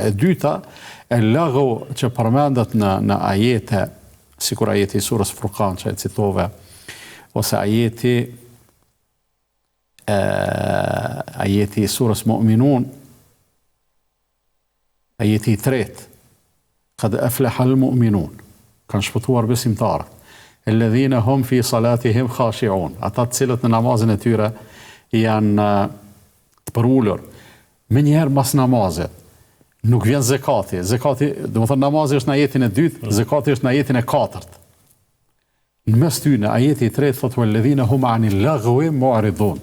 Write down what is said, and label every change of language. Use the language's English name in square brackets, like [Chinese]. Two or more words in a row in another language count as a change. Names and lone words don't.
[Albanian] E dyta, e laghu që përmendet në ajete, sikur ajeti i surës Furkan që e citove, ose ajeti i surës Mu'minun, ajeti i tretë, [Arabic] قد أفلح المؤمنون, [Albanian] kanë shpëtuar besimtarët, [Arabic] الذين هم في صلاتهم خاشعون, [Albanian] ata të cilët në namazin e tyre janë të përullur, me njëherë mas namazit, nuk vjen zekati. Zekati, do të thonë namazi është në ajetin e dytë, zekati është në ajetin e katërt. Në mes tyre, ajeti i tretë thotë [Arabic] والذين هم عن اللغو معرضون.